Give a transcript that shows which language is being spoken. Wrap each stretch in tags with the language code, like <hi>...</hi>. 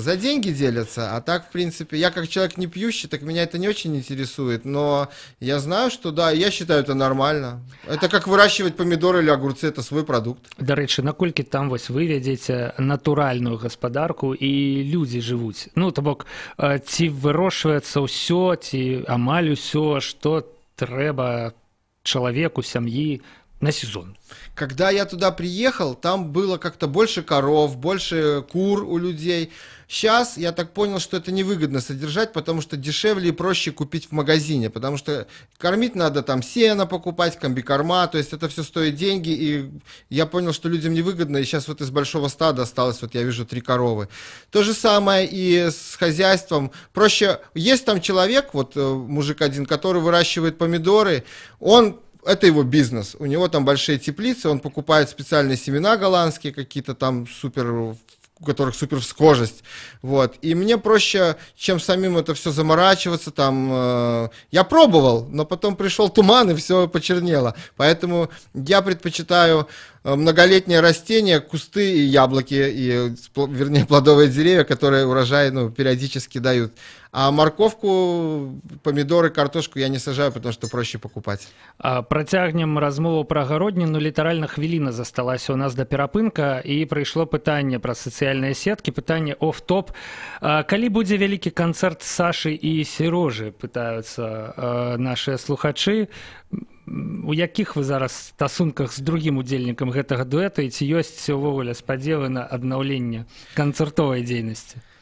<ru>За деньги делятся, а так, в принципе, я как человек не пьющий, так меня это не очень интересует, но я знаю, что да, я считаю это нормально. Это как выращивать помидоры или огурцы, это свой продукт.</ru> <be>Дарэчы, наколькі там вось вы вядзеце натуральную гаспадарку і людзі жывуць? Ну, то бок, ці вырошчваецца ўсё, ці амаль усё, што трэба чалавеку, сям'і на сезон?</be> <ru>Когда я туда приехал, там было как-то больше коров, больше кур у людей. Сейчас я так понял, что это невыгодно содержать, потому что дешевле и проще купить в магазине, потому что кормить надо там сено покупать, комбикорма, то есть это все стоит деньги, и я понял, что людям невыгодно, и сейчас вот из большого стада осталось, вот я вижу 3 коровы. То же самое и с хозяйством. Проще, есть там человек, вот мужик один, который выращивает помидоры, это его бизнес, у него там большие теплицы, он покупает специальные семена голландские, какие-то там у которых супер всхожесть, вот, и мне проще, чем самим это все заморачиваться, там, я пробовал, но потом пришел туман и все почернело, поэтому я предпочитаю многолетние растения, кусты и яблоки, вернее, плодовые деревья, которые урожай, периодически дают. А морковку, помидоры, картошку я не сажаю, потому что проще покупать.</ru> <be>Працягнем размову пра агародніну. Літаральна хвіліна засталася у нас да перапынка, і прыйшло пытанне пра сацыяльныя сеткі, пытанне оф-топ. Калі будзе вялікі канцэрт Сашы і Серожы, пытаюцца нашыя слухачы. У якіх вы зараз стасунках з другім удзельнікам гэтага дуэта, і ці ёсць увогуле спадзевы на аднаўленне канцэртовай дзейнасці?</be>